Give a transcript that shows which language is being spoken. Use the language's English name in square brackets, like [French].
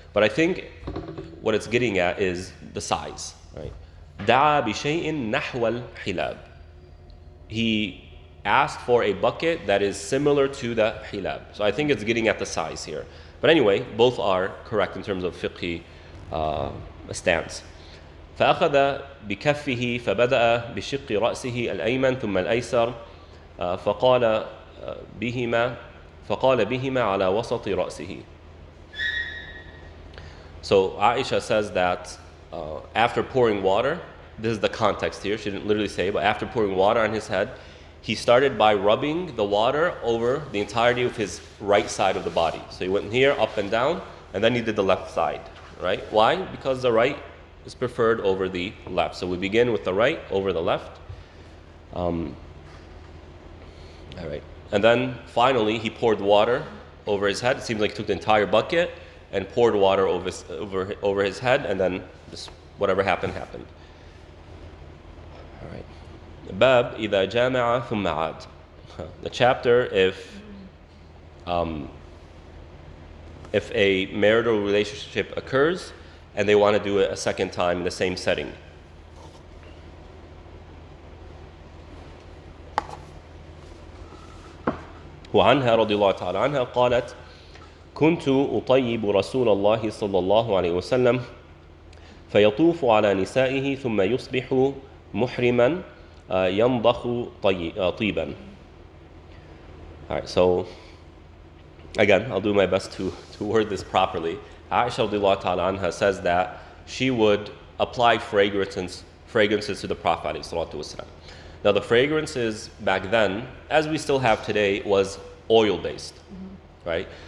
[English] But I think what it's getting at is the size, right? [Arabic] دعا بشيء نحو الحلاب. [English] He asked for a bucket that is similar to the hilab. So I think it's getting at the size here. But anyway, both are correct in terms of fiqhi stance. [Arabic] فأخذ بكفه فبدأ بشق رأسه الأيمن ثم الأيسر فقال بهما على وسط رأسه. [English] So Aisha says that after pouring water, this is the context here, she didn't literally say, but after pouring water on his head, he started by rubbing the water over the entirety of his right side of the body. So he went here, up and down, and then he did the left side, right? Why? Because the right is preferred over the left. So we begin with the right over the left. All right. And then finally, he poured water over his head. It seems like he took the entire bucket and poured water over his head, and then just whatever happened. All right. [Arabic] Bab إذا جامع ثم عاد. [English] The chapter if a marital relationship occurs and they want to do it a second time in the same setting. [Arabic] وعنها رضي الله تعالى عنها قالت كنت أطيب رسول الله صلى الله عليه وسلم فيطوف على نسائه ثم يصبح محرما ينضخ طيبا. [English] All right, so again, I'll do my best to word this properly. Aisha radiallahu ta'ala anha says that she would apply fragrances to the Prophet ﷺ. Now the fragrances back then, as we still have today, was oil-based, right?